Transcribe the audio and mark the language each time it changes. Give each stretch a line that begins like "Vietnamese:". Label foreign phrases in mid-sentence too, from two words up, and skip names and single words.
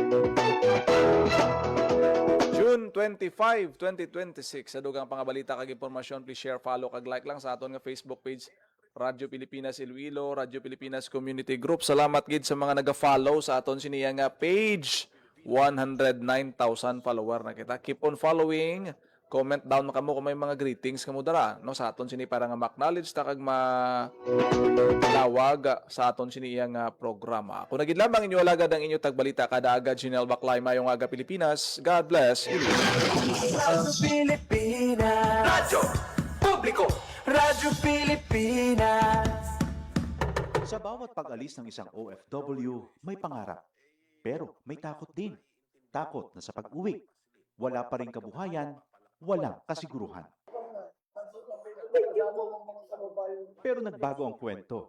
Hiligaynon: June 25, 2026. Sa dugang pangabalita kag impormasyon,
English: please share, follow
Hiligaynon: kag like lang sa aton nga Facebook page Radyo Pilipinas Iloilo, Radyo Pilipinas Community Group. Salamat gid sa mga naga-follow sa aton siniya nga page. 109,000 follower na kita.
English: Keep on following. Comment down
Hiligaynon: na kamo kung may mga greetings kamo dara no sa aton sini para nga ma-acknowledge ta kag malawag sa aton siniya nga programa. Kung nagid lamang inyo alagad ang inyo tagbalita kada agad Janelle Baclay mayong aga Pilipinas.
English: God bless.
Hiligaynon: Radyo Pilipinas. Radyo Publiko. Radyo Pilipinas.
Filipino: Sa bawat pag-alis ng isang OFW, may pangarap. Pero may takot din. Takot na sa pag-uwi. Wala pa rin kabuhayan, walang kasiguruhan. Pero nagbago ang kwento.